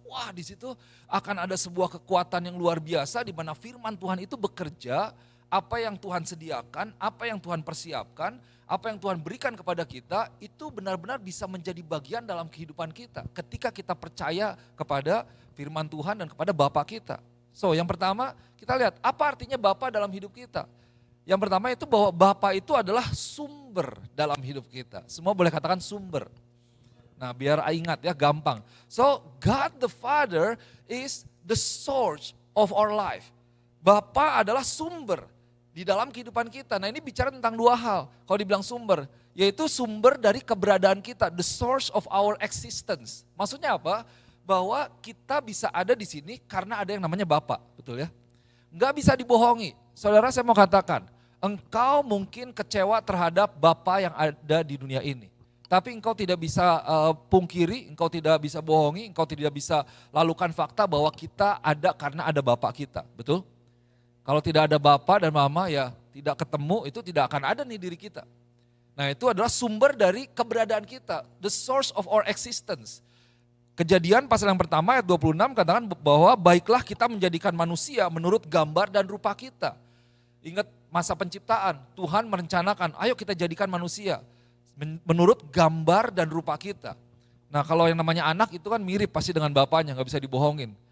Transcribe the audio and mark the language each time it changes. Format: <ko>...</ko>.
<id>Wah di situ akan ada sebuah kekuatan yang luar biasa di mana firman Tuhan itu bekerja, apa yang Tuhan sediakan, apa yang Tuhan persiapkan, apa yang Tuhan berikan kepada kita itu benar-benar bisa menjadi bagian dalam kehidupan kita. Ketika kita percaya kepada firman Tuhan dan kepada Bapa kita. So yang pertama kita lihat apa artinya Bapa dalam hidup kita. Yang pertama itu bahwa Bapa itu adalah sumber dalam hidup kita. Semua boleh katakan sumber. Nah biar ingat ya gampang.</id> <en>So God the Father is the source of our life.</en> <id>Bapa adalah sumber di dalam kehidupan kita. Nah ini bicara tentang dua hal. Kalau dibilang sumber, yaitu sumber dari keberadaan kita.</id> <en>The source of our existence.</en> <id>Maksudnya apa? Bahwa kita bisa ada di sini karena ada yang namanya Bapa. Betul ya? Nggak bisa dibohongi. Saudara saya mau katakan. Engkau mungkin kecewa terhadap Bapa yang ada di dunia ini. Tapi engkau tidak bisa pungkiri, engkau tidak bisa bohongi, engkau tidak bisa lalukan fakta bahwa kita ada karena ada Bapa kita. Betul? Kalau tidak ada Bapa dan Mama ya tidak ketemu, itu tidak akan ada nih diri kita. Nah itu adalah sumber dari keberadaan kita.</id> <en>The source of our existence.</en> <id>Kejadian pasal yang pertama ayat 26 katakan bahwa baiklah kita menjadikan manusia menurut gambar dan rupa kita. Ingat masa penciptaan, Tuhan merencanakan, ayo kita jadikan manusia menurut gambar dan rupa kita. Nah kalau yang namanya anak itu kan mirip pasti dengan bapaknya, gak bisa dibohongin.</id>